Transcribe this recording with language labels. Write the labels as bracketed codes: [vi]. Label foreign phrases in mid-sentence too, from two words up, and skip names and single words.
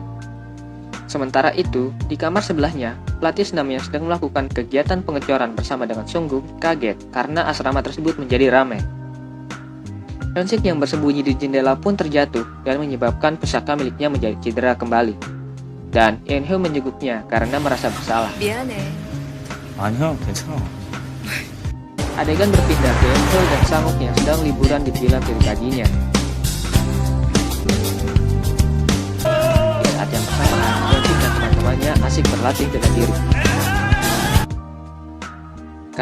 [id] Sementara itu, di kamar sebelahnya, pelatih senam yang sedang melakukan kegiatan pengecoran bersama dengan Seongguk kaget karena asrama tersebut menjadi ramai. Yeonsik yang bersembunyi di jendela pun terjatuh dan menyebabkan pusaka miliknya menjadi cedera kembali. Dan Eunho menjenguknya karena merasa bersalah. [ko] 미안해. 아니야, 괜찮아. [id] Adegan berpindah ke Eunho dan Sanguk yang sedang liburan di villa pribadinya. Di saat yang bersamaan, Yeonsik dan teman-temannya asik berlatih bela diri.